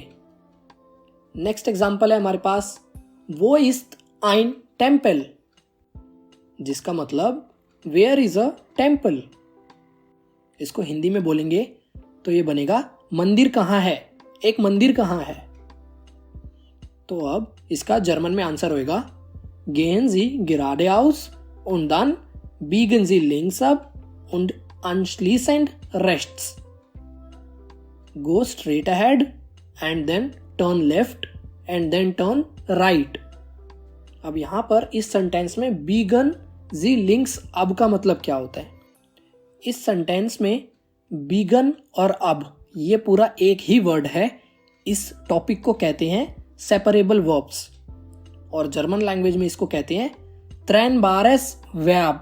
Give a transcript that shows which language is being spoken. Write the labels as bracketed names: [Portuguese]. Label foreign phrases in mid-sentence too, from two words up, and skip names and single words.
[English] next example [Hindi] है हमारे पास [German] Wo ist ein Tempel, [Hindi] जिसका मतलब [English] where is a temple. [Hindi] इसको हिंदी में बोलेंगे तो ये बनेगा मंदिर कहाँ है, एक मंदिर कहाँ है। तो अब इसका जर्मन में आंसर होएगा [German] gehen Sie geradeaus und dann biegen Sie links ab und anschließend rechts. [English] Go straight ahead and then turn left and then turn right. [Hindi] अब यहाँ पर इस सेंटेंस में [German] biegen Sie links ab [Hindi] का मतलब क्या होता है? इस सेंटेंस में बीगन और अब ये पूरा एक ही वर्ड है। इस टॉपिक को कहते हैं [English] separable verbs [Hindi] और [English] German language [Hindi] में इसको कहते हैं [German] trennbares Verb.